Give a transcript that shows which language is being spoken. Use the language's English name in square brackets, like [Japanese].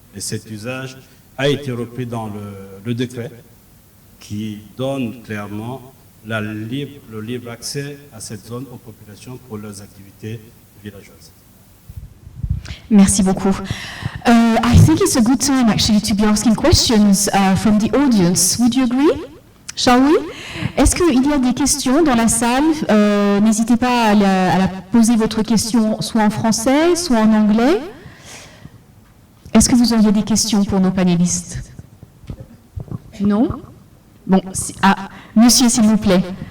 [French] Et cet usage a été repris dans le décret qui donne clairement le libre accès à cette zone aux populations pour leurs activités villageoises. Merci beaucoup. [English] I think it's a good time actually to be asking questions from the audience. Would you agree? Shall we? [French] Est-ce qu'il y a des questions dans la salle? N'hésitez pas à poser votre question soit en français, soit en anglais. Est-ce que vous auriez des questions pour nos panélistes? Non? Bon, monsieur, s'il vous plaît.